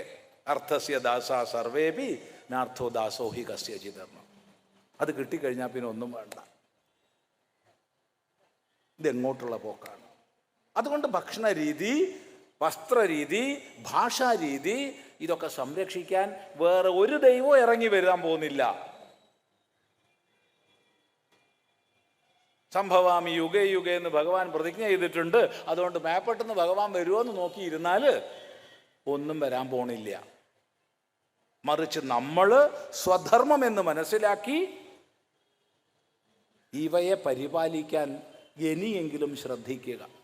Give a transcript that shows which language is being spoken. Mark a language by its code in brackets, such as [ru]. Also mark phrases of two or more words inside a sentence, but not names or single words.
[sa] അർത്ഥസ്യ ദാസ സർവേപി നാർത്ഥോ ദാസോ ഹി കസ്യചിതർണം. [ml] അത് കിട്ടിക്കഴിഞ്ഞാൽ പിന്നെ ഒന്നും വേണ്ട. ഇതെങ്ങോട്ടുള്ള പോക്കാണ്? അതുകൊണ്ട് ഭക്ഷണ രീതി, വസ്ത്രരീതി, ഭാഷാരീതി ഇതൊക്കെ സംരക്ഷിക്കാൻ വേറെ ഒരു ദൈവവും ഇറങ്ങി വരാൻ പോകുന്നില്ല. [sa] സംഭവാമി യുഗേ യുഗേ [ml] എന്ന് ഭഗവാൻ പ്രതിജ്ഞ ചെയ്തിട്ടുണ്ട്. അതുകൊണ്ട് മേപ്പെട്ടെന്ന് ഭഗവാൻ വരുമോ എന്ന് നോക്കിയിരുന്നാൽ ഒന്നും വരാൻ പോണില്ല. മറിച്ച് നമ്മൾ സ്വധർമ്മം എന്ന് മനസ്സിലാക്കി ഇവയെ പരിപാലിക്കാൻ ഇനിയെങ്കിലും ശ്രദ്ധിക്കുക.